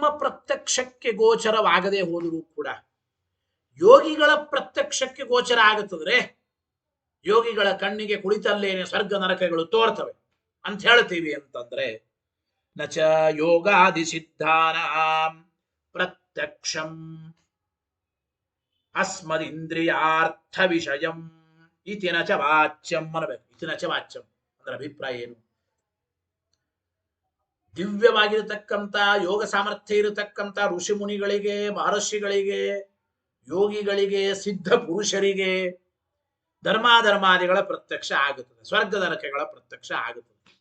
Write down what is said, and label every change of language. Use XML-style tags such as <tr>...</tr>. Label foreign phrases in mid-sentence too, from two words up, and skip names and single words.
<kn>ಪ್ರತ್ಯಕ್ಷಕ್ಕೆ ಗೋಚರವಾಗದೆ ಹೋದರೂ ಕೂಡ ಯೋಗಿಗಳ ಪ್ರತ್ಯಕ್ಷಕ್ಕೆ ಗೋಚರ ಆಗುತ್ತದ್ರೆ ಯೋಗಿಗಳ ಕಣ್ಣಿಗೆ ಕುಳಿತಲ್ಲೇನೆ ಸ್ವರ್ಗ ನರಕಗಳು ತೋರ್ತವೆ ಅಂತ ಹೇಳ್ತೀವಿ ಅಂತಂದ್ರೆ</kn> <sa>ನಚ ಯೋಗಾದಿ ಸಿದ್ಧಾನಾಂ ಪ್ರತ್ಯಕ್ಷಂ ಅಸ್ಮದಿಂದ್ರಿಯಾರ್ಥ ವಿಷಯಂ ಇತಿ ನಚ ವಾಚ್ಯಂ</sa> <kn>ಅನ್ನಬೇಕು.</kn> <sa>ಇತಿ ನಚ ವಾಚ್ಯಂ</sa> <kn>ಅಂದ್ರೆ ಅಭಿಪ್ರಾಯ ಏನು? ದಿವ್ಯವಾಗಿರತಕ್ಕಂಥ ಯೋಗ ಸಾಮರ್ಥ್ಯ ಇರತಕ್ಕಂಥ ಋಷಿ ಮುನಿಗಳಿಗೆ, ಮಹರ್ಷಿಗಳಿಗೆ, ಯೋಗಿಗಳಿಗೆ, ಸಿದ್ಧ ಪುರುಷರಿಗೆ ಧರ್ಮಾಧರ್ಮಾದಿಗಳ ಪ್ರತ್ಯಕ್ಷ ಆಗುತ್ತದೆ, ಸ್ವರ್ಗ ನರಕಗಳ ಪ್ರತ್ಯಕ್ಷ ಆಗುತ್ತದೆ.</kn>